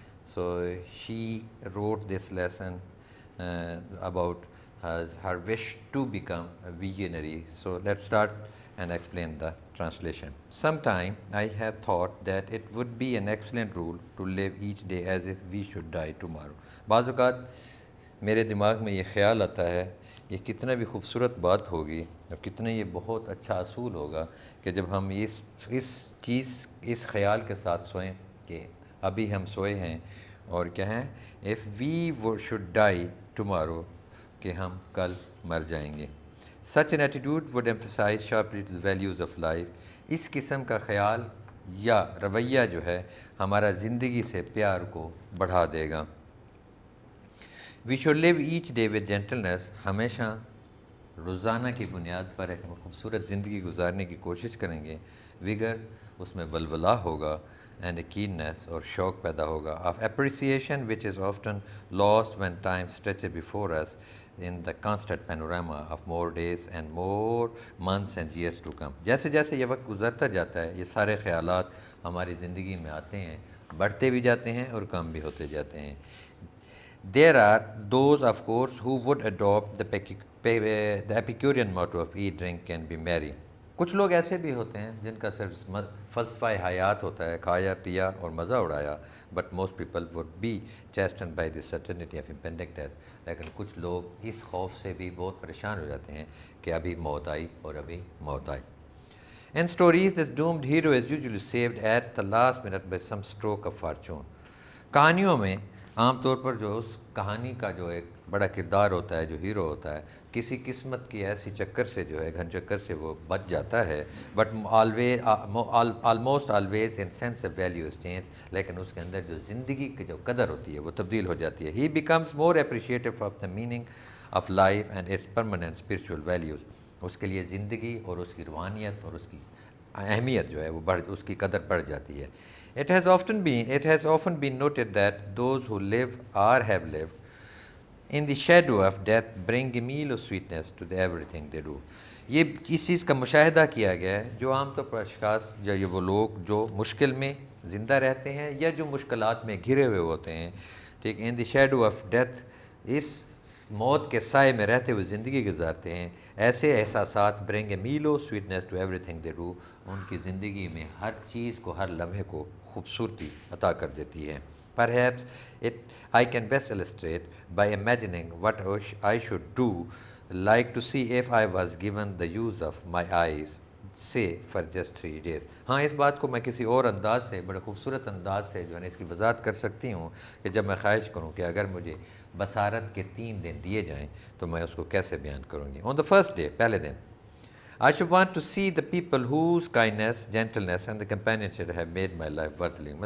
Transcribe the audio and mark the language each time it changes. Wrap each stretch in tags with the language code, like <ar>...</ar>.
<en>So she wrote this lesson about her wish to become a visionary. So let's start and explain the translation. Sometime I have thought that it would be an excellent rule to live each day as if we should die tomorrow.</en> <ur>بعض اوقات میرے دماغ میں یہ خیال آتا ہے یہ کتنا بھی خوبصورت بات ہوگی اور کتنا یہ بہت اچھا اصول ہوگا کہ جب ہم اس خیال کے ساتھ سوئیں کہ ابھی ہم سوئے ہیں اور کیا ہیں</ur> <en>if we should die tomorrow</en> <ur>کہ ہم کل مر جائیں گے.</ur> <en>Such an attitude would emphasize sharply the values of life.</en> <ur>اس قسم کا خیال یا رویہ جو ہے ہمارا زندگی سے پیار کو بڑھا دے گا.</ur> <en>We should live each day with gentleness.</en> <ur>ہمیشہ روزانہ کی بنیاد پر ایک خوبصورت زندگی گزارنے کی کوشش کریں گے.</ur> <en>Vigor</en> <ur>اس میں ولولہ ہوگا</ur> <en>and a keenness</en> <ur>اور شوق پیدا ہوگا</ur> <en>of appreciation which is often lost when time stretches before us in the constant panorama of more days and more months and years to come.</en> <ur>جیسے جیسے یہ وقت گزرتا جاتا ہے یہ سارے خیالات ہماری زندگی میں آتے ہیں، بڑھتے بھی جاتے ہیں اور کم بھی ہوتے جاتے ہیں.</ur> <en>There are those of course who would adopt the Epicurean motto of eat, drink and be merry.</en> <ur>کچھ لوگ ایسے بھی ہوتے ہیں جن کا صرف فلسفہ حیات ہوتا ہے، کھایا پیا اور مزہ اڑایا.</ur> <en>But most people would be chastened by the certainty of impending death.</en> <ur>لیکن کچھ لوگ اس خوف سے بھی بہت پریشان ہو جاتے ہیں کہ ابھی موت آئی اور ابھی موت آئی.</ur> <en>In stories, this doomed hero is usually saved at the last minute by some stroke of fortune.</en> <ur>کہانیوں میں عام طور پر جو اس کہانی کا جو ایک بڑا کردار ہوتا ہے، جو ہیرو ہوتا ہے، کسی قسمت کی ایسی چکر سے جو ہے گھن چکر سے وہ بچ جاتا ہے.</ur> <en>But almost always in sense of value change.</en> <ur>لیکن اس کے اندر جو زندگی کی جو قدر ہوتی ہے وہ تبدیل ہو جاتی ہے.</ur> <en>He becomes more appreciative of the meaning of life and its permanent spiritual values.</en> <ur>اس کے لیے زندگی اور اس کی روحانیت اور اس کی اہمیت جو ہے وہ اس کی قدر بڑھ جاتی ہے.</ur> <en>It has often been noted that those who live or have lived in the shadow of death bring a meal of sweetness to everything they do.</en> <ur>یہ اس چیز کا مشاہدہ کیا گیا ہے جو عام طور پر اشخاص یا یہ وہ لوگ جو مشکل میں زندہ رہتے ہیں یا جو مشکلات میں گھرے ہوئے ہوتے ہیں، ٹھیک،</ur> <en>in the shadow of death،</en> <ur>اس موت کے سائے میں رہتے ہوئے زندگی گزارتے ہیں. ایسے احساسات</ur> <en>bring a meal of sweetness to everything they do،</en> <ur>ان کی زندگی میں ہر چیز کو، ہر لمحے کو خوبصورتی عطا کر دیتی ہے.</ur> <en>Perhaps I can best illustrate by imagining what I should do like to see if I was given the use of my eyes, say for just 3 days.</en> <ur>ہاں، اس بات کو میں کسی اور انداز سے، بڑے خوبصورت انداز سے جو ہے اس کی وضاحت کر سکتی ہوں کہ جب میں خواہش کروں کہ اگر مجھے بصارت کے 3 دن دیے جائیں تو میں اس کو کیسے بیان کروں گی.</ur> <en>On the first day،</en> <ur>پہلے دن،</ur> <en>I should want to see the people whose kindness, gentleness and the companionship have made my life worth living.</en>